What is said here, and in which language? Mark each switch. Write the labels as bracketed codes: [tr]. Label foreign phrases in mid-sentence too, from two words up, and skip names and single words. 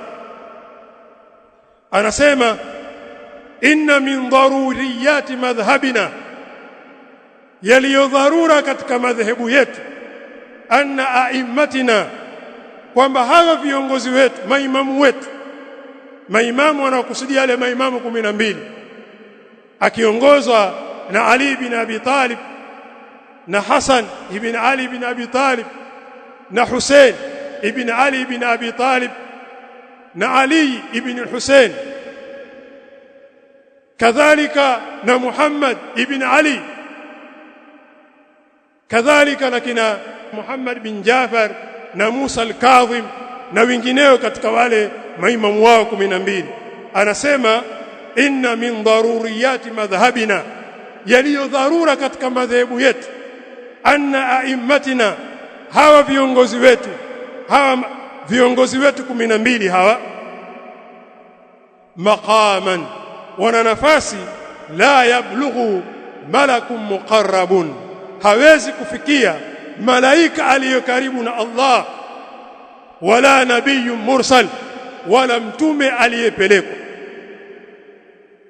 [ar] anasema إن من ضروريات مذهبنا, [sw] yaliyodharura katika madhehebu yetu, [ar] أن أئمتنا, [sw] kwamba hawa viongozi wetu, maimamu wetu, maimamu wanakusudia yale maimamu 12 akiongozwa na Ali ibn Abi Talib na Hasan ibn Ali ibn Abi Talib na Hussein ibn Ali ibn Abi Talib na Ali ibn al-Hussein, kadhalika na Muhammad ibn Ali, kadhalika na kina Muhammad bin Jafar na Musa al-Kadhim na wengineo katika wale maimamu wao 12. Anasema [ar] إن من ضروريات مذهبنا, [sw] yaliyo dharura katika madhehebu yetu, [ar] أن أئمتنا, [sw] hawa viongozi wetu 12 hawa, maqaman, wana nafasi, [ar] لا يبلغ ملك مقرب, [sw] hawezi kufikia malaika aliyo karibu na Allah, [ar] ولا نبي مرسل, [sw] wala mtume aliyepelekwa.